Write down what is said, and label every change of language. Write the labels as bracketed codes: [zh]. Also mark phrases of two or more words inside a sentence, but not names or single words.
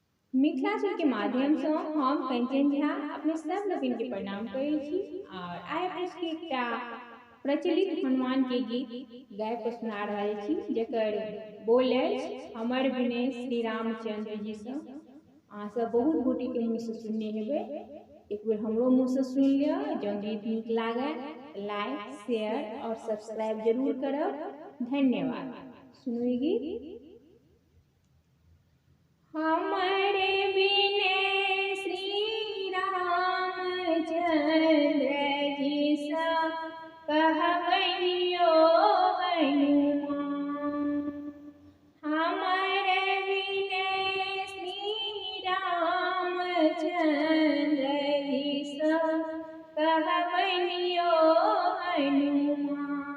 [mai] मिथिलाक्षर के माध्यम से हम कंचन झा अपने सब लोगन के प्रणाम करै छी और आइ अपने सबके एकटा प्रचलित हनुमान के गीत गाय के सुना रहल छी जकर बोल अछि हमर विनय श्री रामचंद्र जी से। अहाँ सब बहुत गोटे के मुँह से सुनने हेबै, एक बेर हमरो मुँह से सुन लिअ। जँ गीत नीक लागे [en] like share [mai] और सब्सक्राइब जरूर करब। धन्यवाद। सुनू ई गीत। हमारे विनय श्री रामचंद्र जी सा कहबनियो हनुमान। हमारे विनय श्री रामचंद्र जी सा कहबनियो हनुमान।